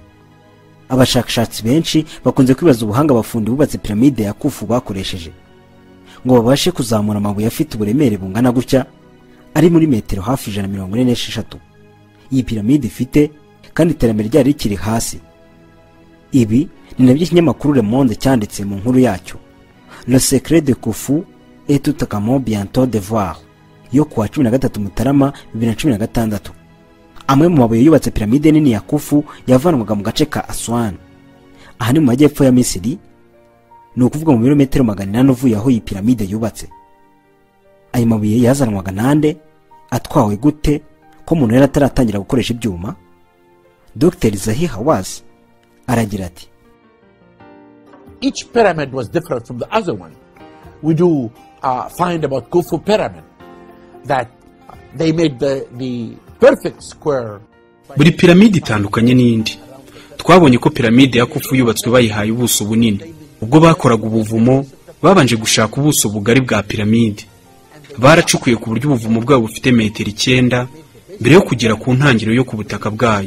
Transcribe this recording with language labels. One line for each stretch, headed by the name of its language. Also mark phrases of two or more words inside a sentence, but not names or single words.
Kinyarwanda: Abashakashatsi benshi bakunze kwibaza ubuhanga abafundi bubatse piramide ya Kufu bakoresheje ngo babashe kuzamura amabuye afite uburemere bungana gutya ari muri metero hafi 146 iyi piramide ifite, kandi iterambere ryari rikiri hasi. Ibi ni nabyo ikinyamakuru Le Monde cyanditse mu nkuru yacyo Le secret de Khufu et Toutankhamon bientôt de voir yo kuwa 13 Mutarama 2016. Amwe mu mabuye yubatse piramide nini ya Khufu yavanwaga mu gace ka Aswan, aha ni mu majyepfo ya Misiri, ni ukuvuga mu birometero 400 uvuye aho iyi piramide yubatse. Ayo mabuye yazanwaga nande, atwawe gute, ko umuntu yari ataratangira gukoresha ibyuma? Dr. Zahi Hawass aragira ati,
English: each pyramid was different from the other one. We do find about Khufu pyramid that they made the perfect square.
Kinyarwanda: Buri piramide itandukanye n'indi. Twabonye ko piramide ya Khufu yubatswe bayihaye ubuso bunini. Ubwo bakoraga ubuvumo babanje gushaka ubuso bugari bwa piramide. Baracukuye ku buryo ubuvumo bwabo bufite metero 9 mbere yo kugera ku ntangiriro yo ku butaka bwayo.